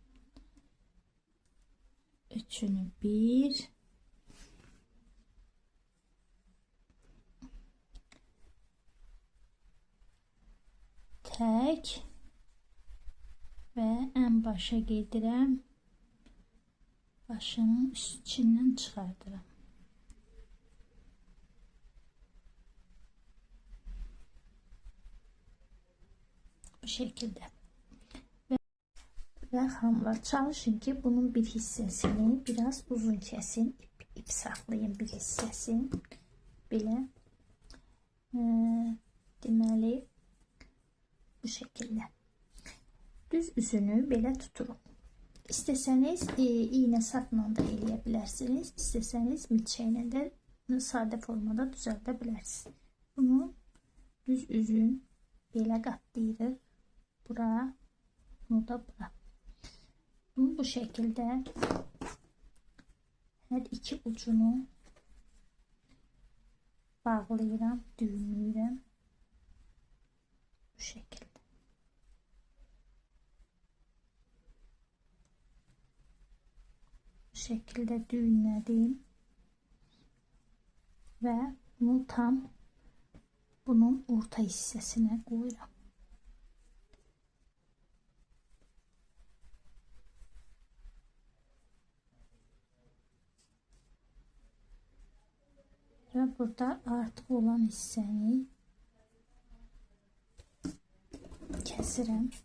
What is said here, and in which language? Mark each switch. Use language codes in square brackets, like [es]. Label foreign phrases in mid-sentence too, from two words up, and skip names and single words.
[az] Üçünü tək və ən başa gedirəm. Başının içindən çıxardıram. [tr] Bu şekilde. Ve hamlar çalışın ki bunun bir hissesini biraz uzun kesin. İp saklayın bir hissesini. [az] Belə. Deməli [tr] bu şekilde. [az] Düz üzünü belə tuturum. İsteseniz iğne sapla da eləyə bilərsiniz. İsteseniz milçəklə də sadə formada düzəldə bilərsiniz. Bunu düz üzün belə qatlayırıq. Bura, bunu da bura. Bunu [tr] bu şekilde her iki ucunu [az] bağlayıram, düğümləyirəm. [tr] Bu şekilde. Bu şekilde [az] düğümlədim və bunu tam bunun orta hissəsinə qoyuram. [tr] Ve burada artık olan [az] hissəni kəsirəm.